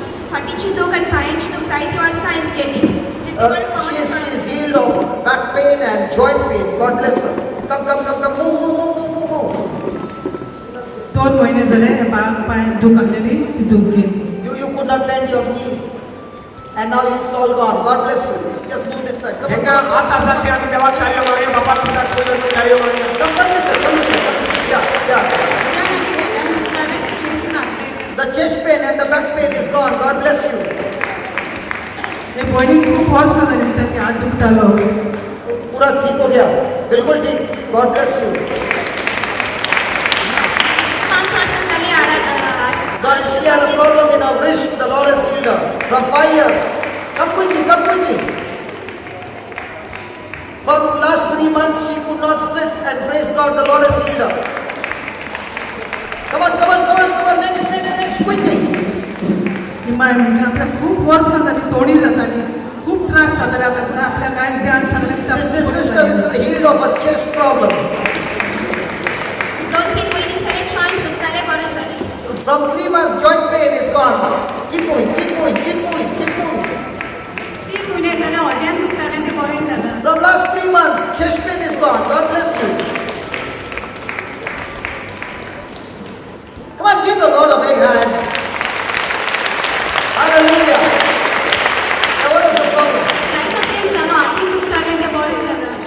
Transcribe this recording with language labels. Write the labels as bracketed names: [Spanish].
[Goan Konkani] फाटीची दूख आनी पांयाची दूख जायती वर्सां हांवें केली. [English] She is healed of back pain and joint pain. God bless her. Come. Move. [Goan Konkani] 2 महिने जाले हे पांयाक दूख आसलेली ती दूख गेली. [English] You could not bend your knees. And now it's all gone. God bless you. Just move this side. Come जेंका on. [Goan Konkani] हात आसात ते आमी देवाक ताळयो मारया. बापाक पिताक पयलो तुमी ताळयो मारया. [English] Come this side. Yeah. The chest pain and the back pain is gone. God bless you. [Goan Konkani] हे भयणीक खूब वर्सां जाली म्हणटा ती हात दुखतालो. [Hindi] पूरा ठीक हो गया. बिल्कुल ठीक. [English] God bless you. [Goan Konkani] 5 वर्सां जाली हाडा. [English] God, she had a problem in her wrist. The Lord has healed her. From 5 years. Come quickly. For the last 3 months she could not sit and praise God. The Lord has healed her. Come on. Next, quickly. [Goan Konkani] ही माय म्हणटा आपल्याक खूब वर्सां जाली तोडी जाताली. खूब त्रास जाताले आपल्याक. आपल्याक आयज देवान सांगलें म्हणटा [English] This sister is healed of a chest problem. [Goan Konkani] 2-3 महिने झाले जॉईंट दुखताले बरे झाले. [English] From 3 months, joint pain is gone. Keep moving. [Goan Konkani] 3 महिने झाले हड्यान दुखताले ते बरे झालं. [English] From last 3 months, chest pain is gone. God bless you. Come on, give the Lord a big hand. Hallelujah. Now what is the problem? [Goan Konkani] जायतो तेम झालो हातीन दुखताले ते बरे झालं.